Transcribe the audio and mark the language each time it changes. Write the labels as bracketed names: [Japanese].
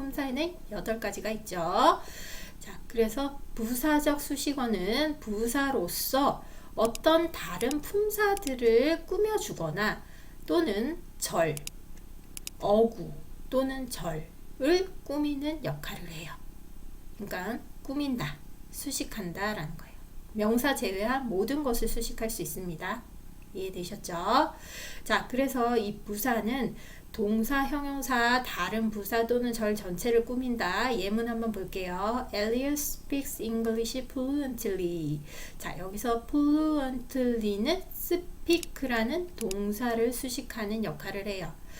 [Korean] 품사에는 8가지가 있죠. 자, 그래서 부사적 수식어는 부사로서 어떤 다른 품사들을 꾸며주거나 또는 절, 어구 또는 절을 꾸미는 역할을 해요. 그러니까 꾸민다, 수식한다 라는 거예요. 명사 제외한 모든 것을 수식할 수 있습니다. 이해되셨죠? 자, 그래서 이 부사는 동사, 형용사, 다른 부사 또는 절 전체를 꾸민다. 예문 한번 볼게요. [English] Elliot speaks English fluently. [Korean] 자, 여기서 fluently는 speak라는 동사를 수식하는 역할을 해요.